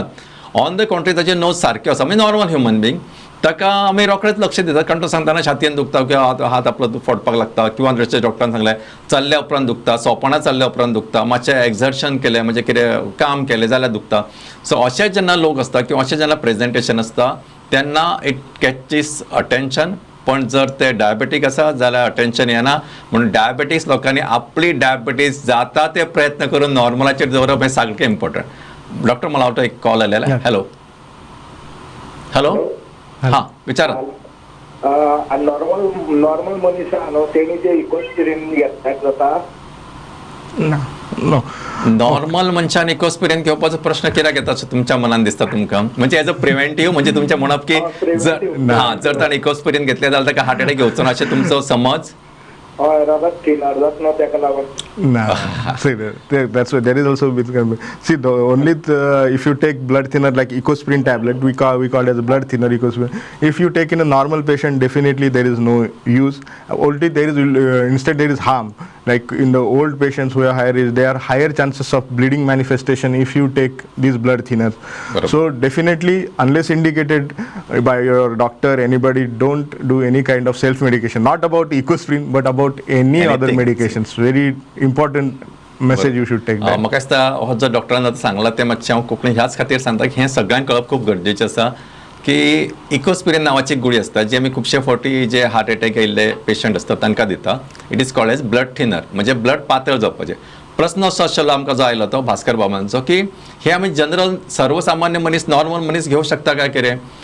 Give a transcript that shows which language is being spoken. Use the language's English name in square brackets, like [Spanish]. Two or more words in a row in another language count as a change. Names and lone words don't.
[English] on the contrary [Konkani] ताचे नर्व सारके आसा, म्हणजे [English] normal human being, [Konkani] ताका आमी रोखडेंच लक्ष दितात, कारण तो सांगताना छातयेन दुखता किंवा हात आपलो फोडपाक लागता, किंवा जशें डॉक्टरान सांगलें चल्ल्या उपरांत दुखता, सोपणां चल्ल्या उपरांत दुखता, मातशें एक्झर्शन केलें म्हणजे कितें काम केलें जाल्यार दुखता. सो अशे जेन्ना लोक आसता किंवा अशें जेन्ना प्रेजेंटेशन आसता तेन्ना [English] it catches attention. [Konkani] पण जर ते डायबेटीक आसा जाल्यार अटेन्शन येना, म्हणून डायबेटीस लोकांनी आपली डायबेटीस जाता ते प्रयत्न करून नॉर्मलाचेर दवरप हें सारकें इम्पॉर्टंट. [Marathi] डॉक्टर मला वाटतं एक कॉल आलेला. हॅलो हॅलो हां विचारा. [Konkani] नॉर्मल मनीस न्हू तेणी जे इकोस्पिरीन घेतल्याक जाता? [English] No. [Konkani] नॉर्मल मनशान इकोस्पिरीन घेवपाचो प्रश्न कित्याक येता अशें तुमच्या मनान दिसता तुमकां? म्हणजे [English] as a preventive, [Konkani] म्हणजे तुमचें म्हणप की जर ताणें इकोस्पिरीन घेतलें जाल्यार ताका [English] heart attack [Konkani] घेवचो ना अशें तुमचो समज? हय, रगत थिनर जाता ताका लागून. [English] No, see that's why there is also see the only if you take blood thinner like ecosprin tablet, we call it as a blood thinner ecosprin. If you take in a normal patient, definitely there is no use. Only there is instead there is harm. Like in the old patients who are higher age, there are higher chances of bleeding manifestation if you take these blood thinners. So definitely, unless indicated by your doctor, anybody, don't do any kind of self medication. Not about ecosprin, but about any other medications. Very important message you should take that. [Konkani] म्हाका दिसता हो जो डॉक्टरान आतां सांगला तें मातशें हांव कोंकणी ह्याच खातीर सांगता की हें सगळ्यांक कळप खूब गरजेचें आसा की इकोस्पिरीन नांवाची गुळी आसता जी आमी खुबशे फावटी जे [English] heart attack [Konkani] येयल्ले पेशंट आसता तांकां दिता. [English] it is called as blood thinner, [Konkani] म्हणजे ब्लड पातळ जावपाचें. प्रश्न असो आशिल्लो आमकां जो आयलो तो भास्कर बाबांचो की हे आमी जनरल सर्वसामान्य मनीस नॉर्मल मनीस घेवंक शकता काय कितें?